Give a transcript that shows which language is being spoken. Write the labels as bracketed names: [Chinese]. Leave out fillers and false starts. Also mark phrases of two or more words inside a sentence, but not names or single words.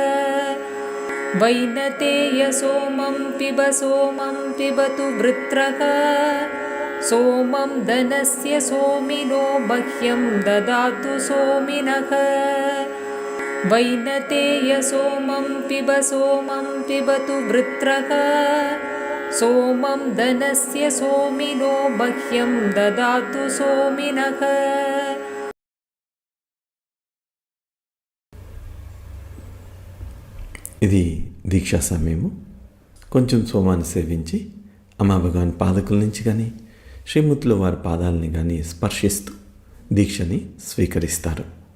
[Sanskrit] वैनतेय सोमं पिबतु वृत्रः सोमं धनस्य सोमिनो मह्यं ददातु सोमिनः वैनतेय सोमं पिबतु वृत्रः सोमं धनस्य सोमिनो मह्यं ददातु सोमिनः [Telugu] ఇది దీక్షా సమయము. కొంచెం సోమాన్ని సేవించి అమ్మా భగవాన్ పాదకుల నుంచి కానీ శ్రీమూర్తిలో వారి పాదాలని కానీ స్పర్శిస్తూ దీక్షని స్వీకరిస్తారు.